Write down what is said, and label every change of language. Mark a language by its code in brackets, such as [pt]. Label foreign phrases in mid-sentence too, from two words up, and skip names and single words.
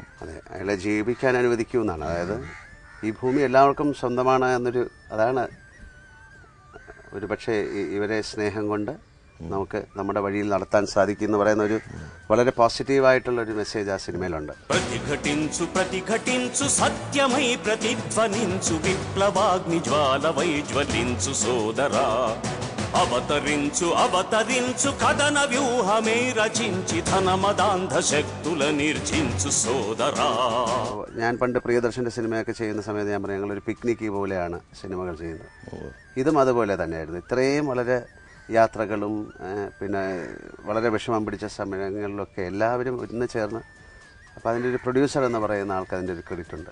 [ml] അതെ, അയാളെ ജീവിക്കാൻ അനുവദിക്കൂ എന്നാണ്. അതായത് ഈ ഭൂമി എല്ലാവർക്കും സ്വന്തമാണ് എന്നൊരു, അതാണ് ഒരു പക്ഷേ ഇവരെ സ്നേഹം കൊണ്ട് നമുക്ക് നമ്മുടെ വഴിയിൽ നടത്താൻ സാധിക്കും എന്ന് പറയുന്ന ഒരു വളരെ പോസിറ്റീവായിട്ടുള്ള ഒരു മെസ്സേജ് ആ സിനിമയിലുണ്ട്. [te] ప్రతిఘటించు ప్రతిఘటించు సత్యమై ప్రతిధ్వనించు విప్లవాగ్ని జ్వాలవై జ్వలించు సోదరా అవతరించు అవతరించు కథన వ్యూహమే రచించి ధనమదాంధ శక్తుల నిర్జించు సోదరా. [ml] ഞാൻ പണ്ട് പ്രിയദർശൻ്റെ സിനിമയൊക്കെ ചെയ്യുന്ന സമയത്ത് ഞാൻ പറയാം ഞങ്ങളൊരു പിക്നിക്ക് പോലെയാണ് സിനിമകൾ ചെയ്യുന്നത്. ഇതും അതുപോലെ തന്നെയായിരുന്നു. ഇത്രയും വളരെ യാത്രകളും പിന്നെ വളരെ വിഷമം പിടിച്ച സമയങ്ങളിലൊക്കെ എല്ലാവരും ഒന്ന് ചേർന്ന്, അപ്പോൾ അതിൻ്റെ ഒരു പ്രൊഡ്യൂസർ എന്ന് പറയുന്ന ആൾക്ക് അതിൻ്റെ ഒരു ക്രെഡിറ്റ് ഉണ്ട്.